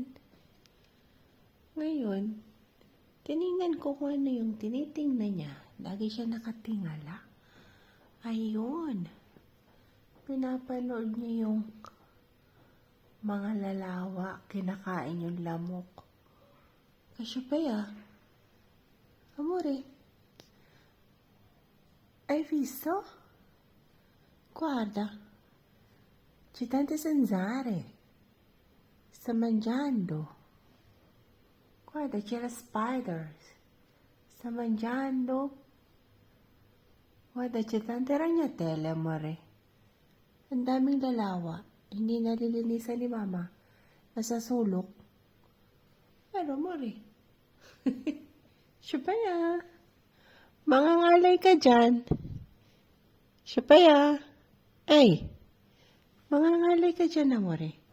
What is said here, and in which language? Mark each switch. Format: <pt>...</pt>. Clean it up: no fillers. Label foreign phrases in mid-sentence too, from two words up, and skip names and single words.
<tl>Ngayon, tiningnan ko kung ano yung tinitingnan niya. Lagi siya nakatingala. Ayun. Pinapanood niya yung mga lalawa, kinakain yung lamok.</tl> <it>Cassiopeia, amore, hai visto? Guarda, c'è tante zanzare. Sta mangiando. Guarda, c'è la spiders. Sta mangiando. Guarda, c'è tante ragnatele, amore.</it> <tl>Ang daming lalawa. Hindi nalilinisan ni Mama. Nasa sulok. Pero, amore. Siya mangangalay ka dyan. Siya Ay, mangangalay ka dyan, amore.</tl>